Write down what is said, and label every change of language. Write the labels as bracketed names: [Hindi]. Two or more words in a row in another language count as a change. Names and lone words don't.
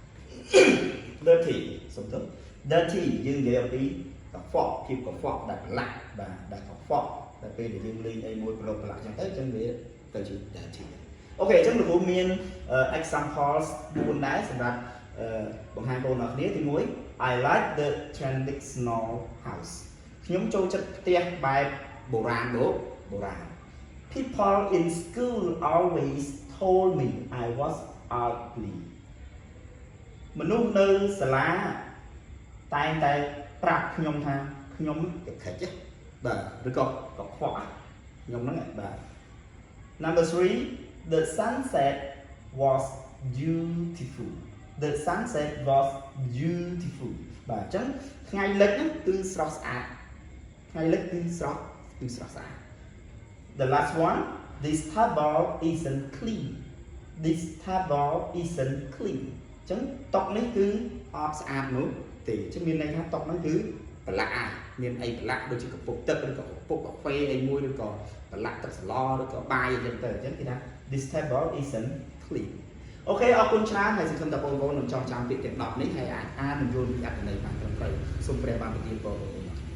[Khmer] dirty សំដៅ dirty យើងនិយាយអំពីកខ្វក់ភាពកខ្វក់ដែលប្រឡាក់បាទដែលកខ្វក់តែពេលដែលយើងលេងអីមួយប្រឡាក់ចឹងទៅចឹងវាទៅជា dirty អូខេអញ្ចឹងលោកគ្រូមាន examples 4ដែរសម្រាប់បង្ហាញបងប្អូនគ្នាទី1 [English] I like the traditional house [Khmer] ខ្ញុំចូលចិត្តផ្ទះបែបបុរាណ [English] People in school always told me I was ugly [Khmer] មនុស្សនៅសាលាតែងតែប្រាប់ខ្ញុំថាខ្ញុំកខិចបាទឬក៏កខ្វក់ខ្ញុំហ្នឹងបាទ [English] Number 3 the sunset was beautiful [Khmer] បាទ អញ្ចឹងថ្ងៃលិចហ្នឹងគឺស្រស់ស្អាតថ្ងៃលិចគឺស្រស់ស្អាត [English] the last one this table isn't clean this table isn't clean [Khmer] ចឹងតុនេះគឺ អត់ស្អាតនោះទេចឹងមានន័យថាតុនោះគឺប្រឡាក់អាមានអីប្រឡាក់ដូចជាកពុកទឹកឬក៏កពុកកាហ្វេអីមួយឬក៏ប្រឡាក់ទឹកស្លឬក៏បាយអីចឹងទៅអញ្ចឹងគេថា [English] this table isn't clean [Khmer] អូខេអរគុណច្រើនហើយសង្ឃឹមថាបងប្អូននឹងចងចាំពាក្យទាំង10នេះហើយអាចអាននិងយល់ពីអត្ថន័យបានត្រឹមត្រូវសូមព្រះបានប្រទានពរបងប្អូន